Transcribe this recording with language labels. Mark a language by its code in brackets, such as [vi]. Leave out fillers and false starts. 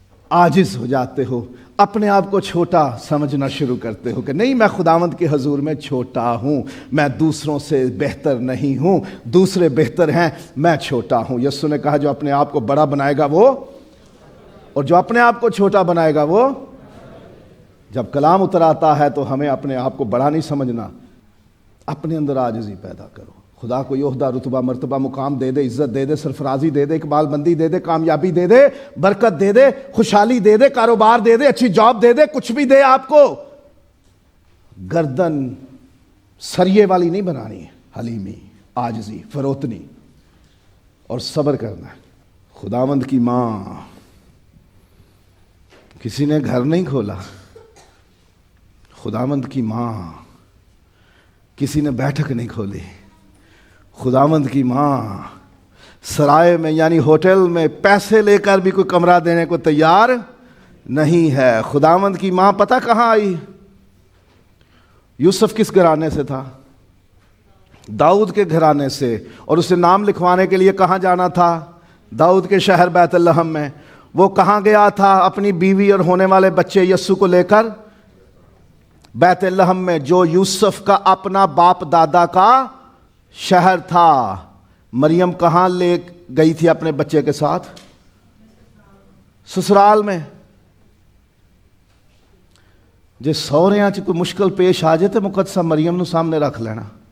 [ur] عاجز ہو جاتے ہو، اپنے آپ کو چھوٹا سمجھنا شروع کرتے ہو کہ نہیں میں خداوند کے حضور میں چھوٹا ہوں، میں دوسروں سے بہتر نہیں ہوں، دوسرے بہتر ہیں، میں چھوٹا ہوں۔ یسوع نے کہا جو اپنے آپ کو بڑا بنائے گا وہ، اور جو اپنے آپ کو چھوٹا بنائے گا وہ۔ جب کلام اتر آتا ہے تو ہمیں اپنے آپ کو بڑا نہیں سمجھنا، اپنے اندر عاجزی پیدا کرو. خدا کو یہ عہدہ، رتبہ، مرتبہ، مقام دے دے، عزت دے دے، سرفرازی دے دے، اقبال بندی دے دے، کامیابی دے دے، برکت دے دے، خوشحالی دے دے، کاروبار دے دے، اچھی جاب دے دے، کچھ بھی دے آپ کو، گردن سریے والی نہیں بنانی ہے. حلیمی، عاجزی، فروتنی اور صبر کرنا ہے. خداوند کی ماں، کسی نے گھر نہیں کھولا، خداوند کی ماں، کسی نے بیٹھک نہیں کھولی، خداوند کی ماں سرائے میں یعنی ہوٹل میں پیسے لے کر بھی کوئی کمرہ دینے کو تیار نہیں ہے. خداوند کی ماں پتہ کہاں آئی؟ یوسف کس گھرانے سے تھا؟ داؤد کے گھرانے سے. اور اسے نام لکھوانے کے لیے کہاں جانا تھا؟ داؤد کے شہر بیت لحم میں. وہ کہاں گیا تھا اپنی بیوی اور ہونے والے بچے یسوع کو لے کر؟ بیت لحم میں، جو یوسف کا اپنا باپ دادا کا شہر تھا. مریم کہاں لے گئی تھی اپنے بچے کے ساتھ؟ سسرال میں. [pa] جے سہریاں چ کوئی مشکل پیش آ جائے تو مقدسہ مریم نو سامنے رکھ لینا.